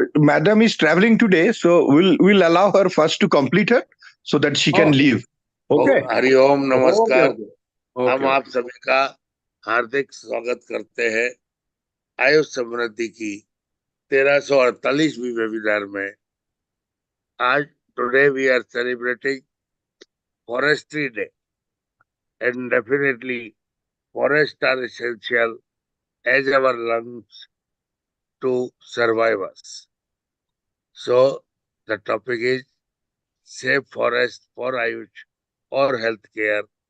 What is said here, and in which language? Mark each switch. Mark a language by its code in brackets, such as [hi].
[en] madam is traveling today, so we'll allow her first to complete her so that she can Okay. leave. Okay. [hi] Hariom [en] Okay. [hi] नमस्कार। [en] Okay. हम Okay. [hi] आप सभी का हार्दिक स्वागत करते हैं आयुष समृद्धि की 1348वीं वेबिनार में। [en] आज today we are celebrating forestry day and definitely forests are essential as our lungs to survive us. So the topic is safe forest for Ayush or healthcare.